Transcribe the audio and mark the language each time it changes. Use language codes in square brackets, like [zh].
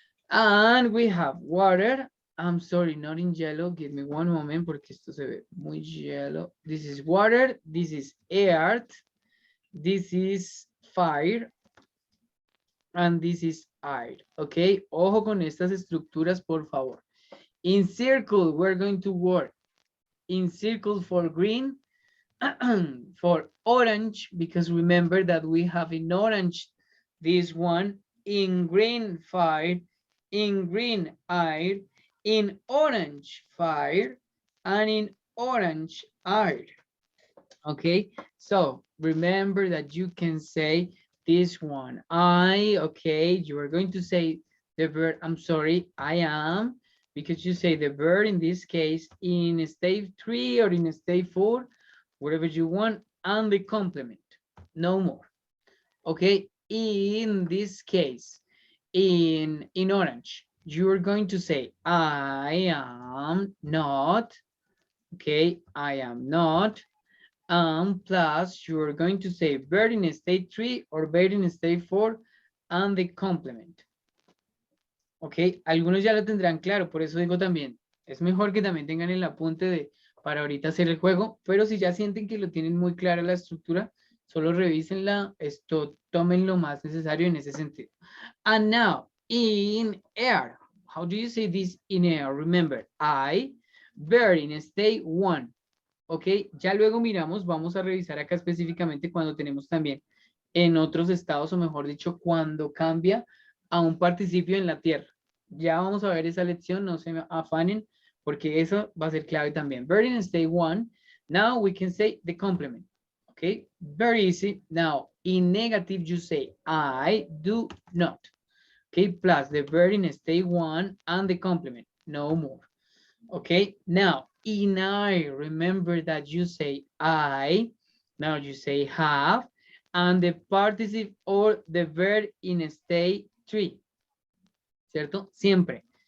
[en] And we have water. I'm sorry, not in yellow. Give me one moment, [es] porque esto se ve muy [en] yellow. This is water, this is air, this is fire, and this is air. [es] Okay, ojo con estas estructuras, por favor. [en] In circle, we're going to work in circle for green, for orange, because remember that we have in orange this one, in green fire, in green air, in orange fire, and in orange air. Okay, so remember that you can say this one. Okay, you are going to say the verb, I'm sorry, I am, because you say the verb in this case in stage 3 or in stage 4, whatever you want. and the complement. No more. Okay, in this case, in orange, you're going to say, I am not, okay, I am not, plus you're going to say verb in state 3 or verb in state 4 and the complement. [es] Ok, algunos ya lo tendrán claro, por eso digo también, es mejor que también tengan el apunte de para ahorita hacer el juego, pero si ya sienten que lo tienen muy clara la estructura, solo revísenla, esto, tomen lo más necesario en ese sentido. [en] And now, in air, how do you say this in air? Remember, I, verb in state 1. [es] Ok, ya luego miramos, vamos a revisar acá específicamente cuando tenemos también en otros estados, o mejor dicho, cuando cambia a un participio en la tierra. Ya vamos a ver esa lección, no se me afanen, porque eso va a ser clave también. [en] Verb in state 1, now we can say the complement. Okay, very easy. Now, in negative, you say, I do not. Okay, plus the verb in state 1 and the complement, no more. Okay, now, in I, remember that you say I, now you say have, and the participle or the verb in state 3, [es] ¿cierto? Siempre.